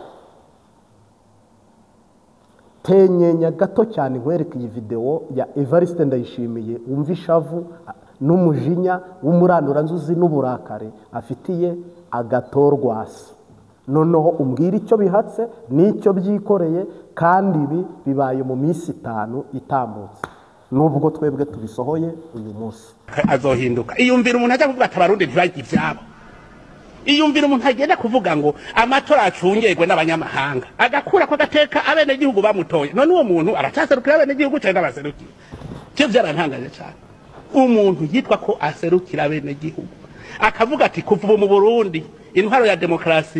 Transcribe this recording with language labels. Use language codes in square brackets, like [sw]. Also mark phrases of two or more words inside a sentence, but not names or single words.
[rw] tenyenya gato cyane nkwereka iyi video ya Evariste Ndayishimiye wumva ishavu n'umujinya w'umuranduranzuzi n'uburakare afitiye Agato Rwasa noneho umbwira icyo bihatse n'icyo byikoreye kandi ibi bibaye mu minsi 5 itambutse nubwo twebwe tubisohoye uyu munsi [rn] azohinduka iyumvira umuntu ajya kuvuga atabarundi ntibagi ibyabo iyumvira umuntu agenda kuvuga ngo amatora acungirwe n'abanyamahanga agakura ko gateka abene gihugu bamutoye none uwo muntu aracaserukira abene gihugu cyane abaserukira cyo byarantangaje cyane umuntu yitwa ko aserukira abene gihugu akavuga ati kuva mu Burundi intwaro ya demokrasi